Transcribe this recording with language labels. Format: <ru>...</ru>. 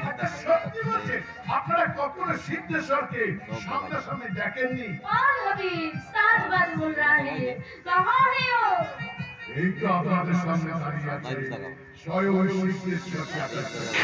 <bn>আচ্ছা সত্যি বলছেন আপনারা কখনো সিদ্ধেশ্বরকে সামনাসামনি দেখেননি?</bn> <hi>आल हबीब सच बात बोल रहा है, कहाँ है वो?</hi> <bn>এই তো আপনাদের সামনে দাঁড়িয়ে আছে স্বয়ং সিদ্ধেশ্বরকে আপনাদের</bn>